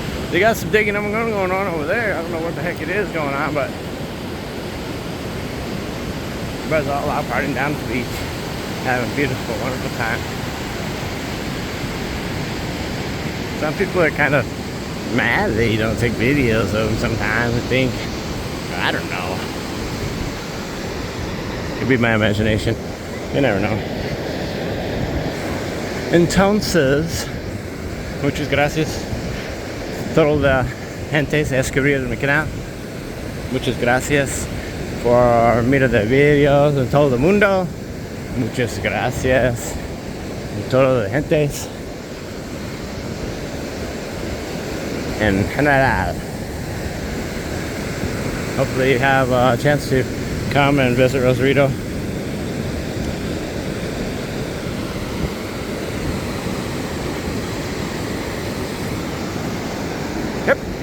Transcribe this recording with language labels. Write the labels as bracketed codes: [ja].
[en] They got some digging going on over there. I don't know what the heck it is going on, but everybody's all out partying down at the beach, having a beautiful, wonderful time. Some people are kind of mad that you don't take videos of them sometimes, I think. I don't know. Could be my imagination. You never know. [es] Entonces, muchas gracias. Toda la gente se escribió en mi canal. Muchas gracias por mirar de videos en todo el mundo. Muchas gracias a toda la gente en general. [en] Hopefully you have a chance to come and visit Rosarito. Yep.